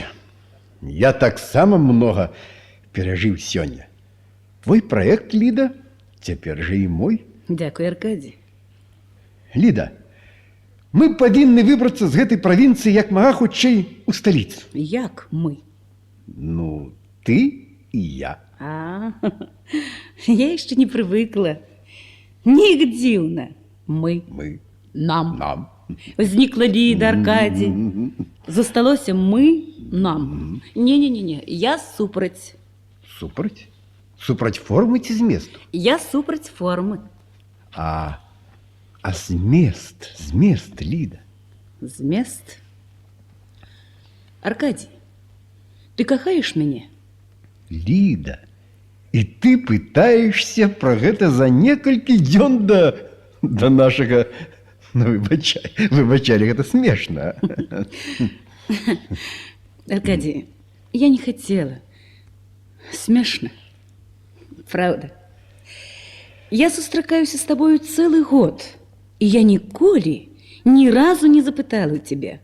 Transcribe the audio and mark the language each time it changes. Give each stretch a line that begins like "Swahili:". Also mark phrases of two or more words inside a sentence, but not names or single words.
Belarusian: Я таксама много перажыў сёння. Твой проект, Лида, цяпер жа і мой.
Ukrainian: Дякую, Аркадий.
Belarusian: Лида, мы павінны выбрацца з гэтай правінцыі як мага хутчэй у сталіцу. Як мы?
Russian: Ну, ты и я. Я еще не привыкла.
Belarusian: Неяк дзіўна. Мы.
Russian: Нам. Возникла Лида, Аркадий.
Belarusian: Засталося мы, нам. Не, я супраць. Супраць? Супраць формы ці зместу? Я супраць формы. А змест, Лида. Змест? Аркадий, ты кахаешь мяне? Лида, и ты пытаешься про гэта за некалькі дзён до нашага... Ну, выбачай, гэта смешно.
Russian: Аркадий, я не хотела. Смешно. Правда.
Belarusian: Я сустракаюся
Russian: с тобою целый год,
Belarusian: и я ніколі,
Russian: ни разу
Belarusian: не запытала
Russian: у тебя.